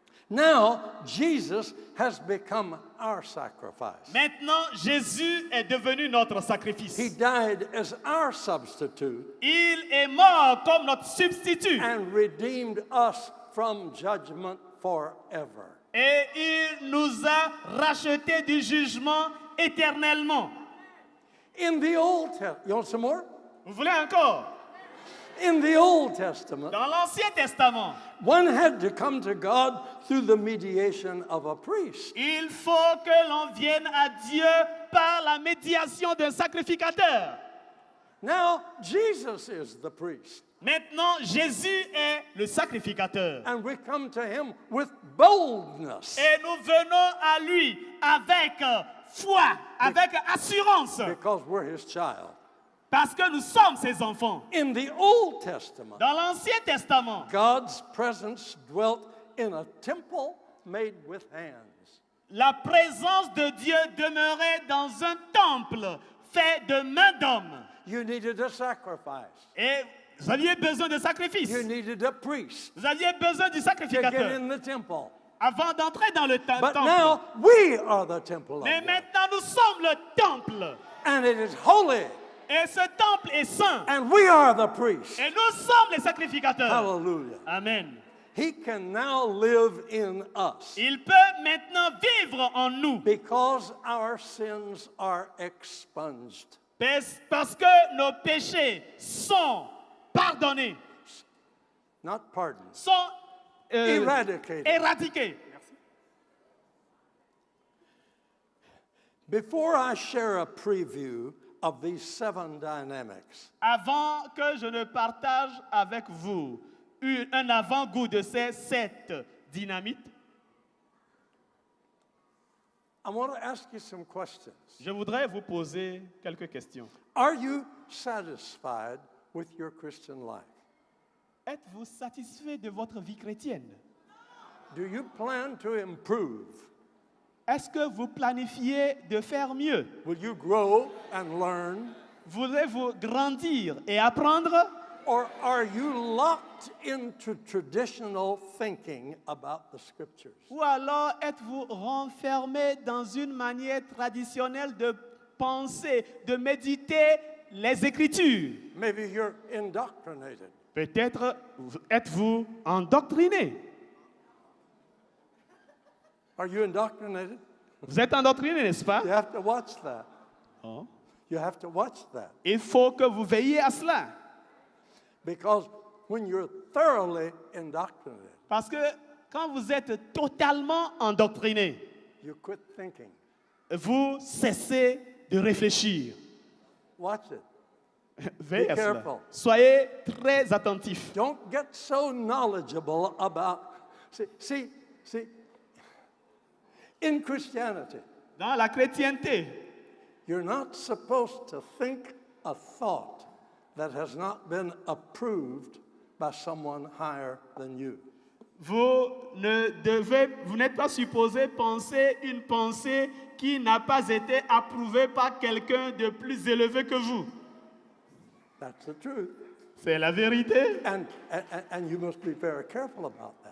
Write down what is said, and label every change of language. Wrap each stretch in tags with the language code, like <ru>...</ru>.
<en>Now, Jesus has become our sacrifice.</en> <fr>Maintenant, Jésus est devenu notre sacrifice.</fr> <en>He died as our substitute</en> <fr>Il est mort comme notre substitut</fr> <en>and redeemed us from judgment forever.</en> <fr>et il nous a rachetés du jugement éternellement.</fr> <en>In the Old Testament, you want some more?</en> <fr>Vous voulez encore?</fr> <en>In the Old Testament,</en> <fr>Dans l'Ancien Testament,</fr> <en>one had to come to God through the mediation of a priest.</en> <fr>il faut que l'on vienne à Dieu par la médiation d'un sacrificateur.</fr> <en>Now, Jesus is the priest,</en> <fr>Maintenant, Jésus est le sacrificateur.</fr> <en>and we come to him with boldness</en> <fr>Et nous venons à lui avec foi, avec assurance,</fr> <en>because we're his child.</en> <fr>parce que nous sommes ses enfants.</fr> <en>In the Old Testament,</en> <fr>Dans l'Ancien Testament,</fr> <en>God's presence dwelt in a temple made with hands.</en> <fr>la présence de Dieu demeurait dans un temple fait de mains d'hommes.</fr> <en>You needed a sacrifice.</en> <fr>Et vous aviez besoin de sacrifices.</fr> <en>You needed a priest</en> <fr>Vous aviez besoin du</fr> <en>to get</en> <fr>sacrificateur</fr> <en>in the temple.</en> <fr>avant d'entrer dans le</fr> <en>But</en> <fr>temple.</fr> <en>now we are the temple of</en> <fr>Mais</fr> <en>God.</en> <fr>maintenant, nous sommes le temple.</fr> <en>And it is holy.</en> <fr>Et ce temple est saint.</fr> <en>And we are the priests.</en> <fr>Et nous sommes les sacrificateurs. Hallelujah. Amen.</fr> <en>He can now live in us</en> <fr>Il peut maintenant vivre en nous</fr> <en>because our sins are expunged.</en> <fr>parce que nos péchés sont pardonnés,</fr> <en>Not pardoned.</en> <fr>sont</fr> <en>Eradicated.</en> <fr>éradiqués.</fr> <en>Before I share a preview of these 7 dynamics,</en> <fr>Avant que je ne partage avec vous un avant-goût de ces 7 dynamites,</fr> <en>I want to ask you some questions.</en> <fr>je voudrais vous poser quelques questions.</fr> <en>Are you satisfied with your Christian life?</en> <fr>Êtes-vous satisfait de votre vie chrétienne?</fr> <en>Do you plan to improve?</en> <fr>Est-ce que vous planifiez de faire mieux?</fr> <en>Will you grow and learn?</en> <fr>Voulez-vous grandir et apprendre?</fr> <en>Or are you locked into traditional thinking about the scriptures?</en> <fr>Ou alors êtes-vous renfermé dans une manière traditionnelle de penser, de méditer les Écritures?</fr> <en>Maybe you're indoctrinated.</en> <fr>Peut-être êtes-vous endoctriné.</fr> <en>Are you indoctrinated?</en> <fr>Vous êtes endoctriné, n'est-ce pas?</fr> <en>You have to watch that. Oh. You have to watch that.</en> <fr>Il faut que vous veilliez à cela.</fr> <en>Because when you're thoroughly indoctrinated,</en> <fr>Parce que quand vous êtes totalement endoctriné,</fr> <en>you quit thinking.</en> <fr>vous cessez de réfléchir.</fr> <en>Watch it.</en> <fr>Veillez à cela.</fr> <en>careful.</en> <fr>Soyez très attentifs.</fr> <en>Don't get so knowledgeable about. See, in Christianity,</en> <fr>Dans la chrétienté,</fr> <en>you're not supposed to think a thought that has not been approved by someone higher than you.</en> <fr>vous n'êtes pas supposé penser une pensée qui n'a pas été approuvée par quelqu'un de plus élevé que vous.</fr> <en>That's the truth.</en> <fr>C'est la vérité.</fr> <en>And you must be very careful about that.</en>